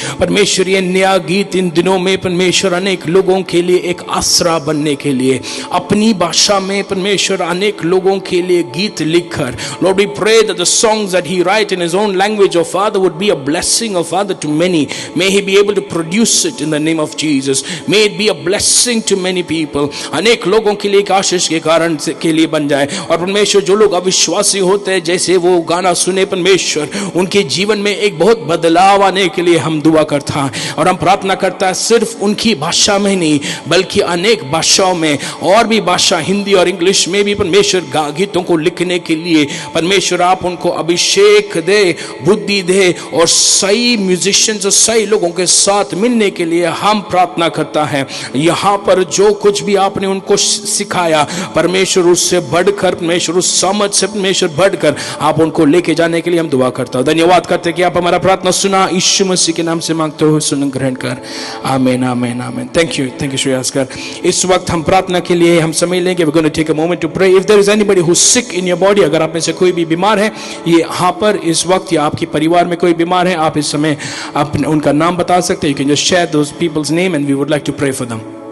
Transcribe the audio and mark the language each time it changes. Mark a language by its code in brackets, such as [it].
[hi] परमेश्वर ये नया गीत इन दिनों में परमेश्वर अनेक लोगों के लिए एक आसरा बनने के लिए, अपनी भाषा में परमेश्वर अनेक लोगों के लिए गीत लिखकर, [en] Lord, we pray that the songs that he write in his own language, oh Father, would be a blessing, oh Father, to many. May he be able to produce it in the name of Jesus. May it be a blessing to many people. [hi] अनेक लोगों के लिए एक आशीष के कारण के लिए बन जाए। और परमेश्वर जो लोग अविश्वासी होते हैं, जैसे वो गाना सुने परमेश्वर, उनके जीवन में एक बहुत बदलाव आने के लिए हम दुआ करता है। और हम प्रार्थना करता है सिर्फ उनकी भाषा में नहीं, बल्कि अनेक भाषाओं में, और भी भाषा हिंदी और इंग्लिश में भी परमेश्वर गीतों को लिखने के लिए परमेश्वर आप उनको अभिषेक दे, बुद्धि दे, और सही म्यूजिशियंस और सही लोगों के साथ मिलने के लिए हम प्रार्थना करता है। यहाँ पर जो कुछ भी आपने उनको सिखाया परमेश्वर, उससे बढ़कर परमेश्वर, उस समझ से परमेश्वर बढ़कर आप उनको लेके जाने के लिए हम दुआ करता हूँ। धन्यवाद करते कि आप हमारा प्रार्थना सुना, यीशु मसीह के नाम से मांगते हो, सुन ग्रहण कर। आमीन, आमीन, आमीन। [en] thank you [hi] श्रेयास्कर। इस वक्त हम प्रार्थना के लिए हम समय लेंगे। [en] We're going to take a moment to pray. If there is anybody who's sick in your body, [hi] अगर आप में से कोई भी बीमार है ये यहाँ पर इस वक्त, या आपके परिवार में कोई बीमार है, आप इस समय अपने उनका नाम बता सकते हैं। [en] You can just share those people's name and we would like to pray for them.